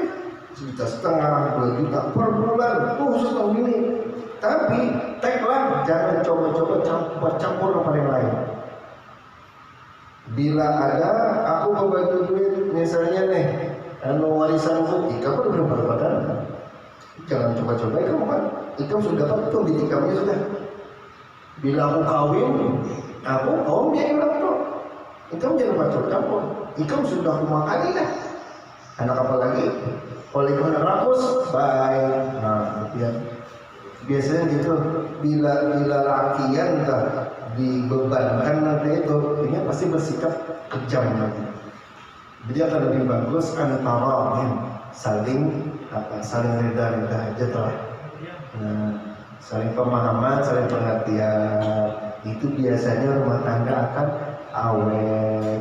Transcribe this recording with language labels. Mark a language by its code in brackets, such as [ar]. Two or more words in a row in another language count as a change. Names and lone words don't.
[id] 1,5 juta, 2 juta per bulan, khusus tahun ini. Tapi tagline jangan coba-coba campur sama yang lain. Bila ada, aku membagi duit, misalnya nih, warisan itu, kamu udah berapa? Jangan coba-coba kamu kan, [bjn] ikam sudah dapat tuh di ikamnya sudah. [id] Bila aku kawin, kamu biayain orang tuh. [bjn] Ikam jangan campur. Ikam sudah kumakani dah. [id] Anak apa lagi? Oleh karena rakus, baik. Nah, biasanya gitu. Bila lakian tak dibebankan nanti itu, ini pasti bersikap kejam nanti. [bjn] Jadi akan lebih bagus antara saling reda aja telah. [id] Nah, saling pemahaman, saling pengertian. Itu biasanya rumah tangga akan awet.